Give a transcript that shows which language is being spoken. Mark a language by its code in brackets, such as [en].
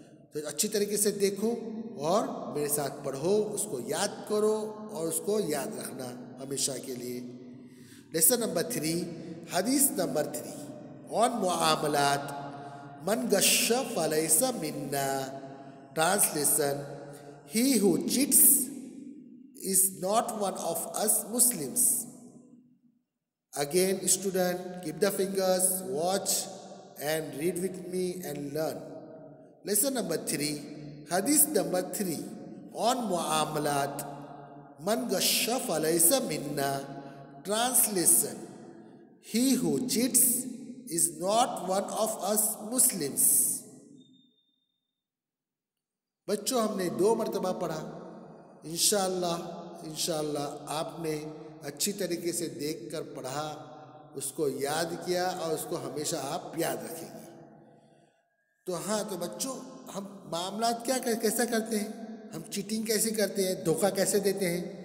[hi] तो अच्छी तरीके से देखो और मेरे साथ पढ़ो, उसको याद करो और उसको याद रखना हमेशा के लिए। लेसन नंबर 3, हदीस नंबर 3 ऑन मुआमलात, [ar] मन गश्श फलैसा मिन्ना। [en] Translation, he who cheats is not one of us Muslims. Again, student, keep the fingers, watch and read with me and learn. Lesson number 3, hadith number 3 on muamalat, [ar] man ghasha falaysa minna. [en] Translation, he who cheats is not one of us Muslims. [hi] बच्चों, हमने 2 मरतबा पढ़ा। इंशाअल्लाह आपने अच्छी तरीके से देखकर पढ़ा, उसको याद किया और उसको हमेशा आप याद रखेंगे। तो हाँ, तो बच्चों, हम मामलात कैसा करते हैं, हम चीटिंग कैसे करते हैं, धोखा कैसे देते हैं।